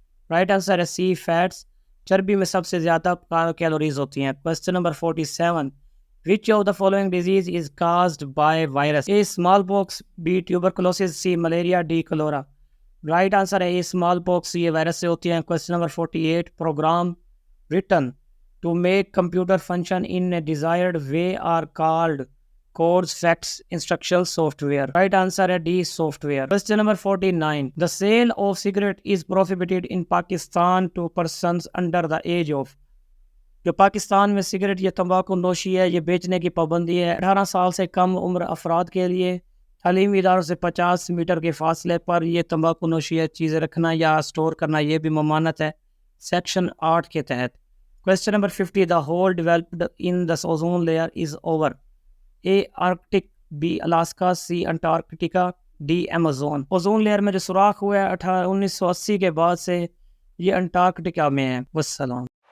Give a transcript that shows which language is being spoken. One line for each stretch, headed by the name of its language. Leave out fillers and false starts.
Urdu: Right answer ہے سی، fats. چربی میں سب سے زیادہ کیلوریز ہوتی ہیں۔ Question number 47،
English: which of the following disease is caused by virus؟ A small pox، B tuberculosis، C malaria، D cholera۔
Urdu: Right answer ہے small پوکس، یہ وائرس سے ہوتی ہیں. Question number 48.
English: Program written to make computer function in a desired way are called codes, facts, instructions, software. Right answer ہے D, software. Question number 49. The sale of cigarette is prohibited in Pakistan to persons under the age of.
Urdu: جو پاکستان میں cigarette یا تمباکو نوشی ہے یہ بیچنے کی پابندی ہے 18 سال سے کم عمر افراد کے لیے. تعلیمی اداروں سے 50 میٹر کے فاصلے پر یہ تمباکو نوشی ہے چیزیں رکھنا یا اسٹور کرنا یہ بھی ممانعت ہے سیکشن 8 کے تحت.
English: Question number 50. The hole developed in the ozone layer is over. A. Arctic, B. Alaska, C. Antarctica, D. Amazon.
Urdu: Ozone layer میں جو سوراخ ہوا ہے 1980 کے بعد سے یہ انٹارکٹیکا میں ہے. والسلام.